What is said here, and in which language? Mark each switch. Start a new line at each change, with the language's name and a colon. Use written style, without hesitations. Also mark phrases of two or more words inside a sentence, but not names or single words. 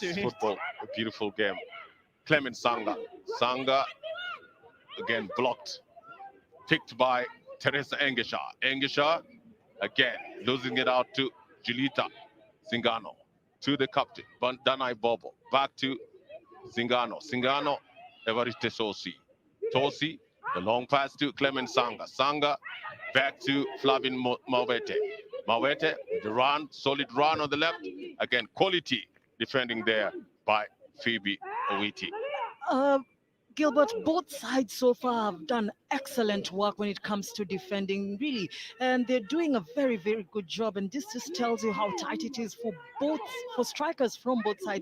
English: That's what makes football a beautiful game. Clement Sanga again blocked, picked by Teresa Engesha. Engesha again losing it out to Julita Zingano. To the captain, Danai Bobo. Back to Zingano. Zingano, Evariste Tosi. Tosi, the long pass to Clement Sanga. Sanga back to Flavin Mawete. Mawete, the run, solid run on the left. Again, quality defending there by Phoebe Owiti. Gilbert, both sides so far have done excellent work when it comes to defending, really, and they're doing a very, very good job. And this just tells you how tight it is for strikers from both sides.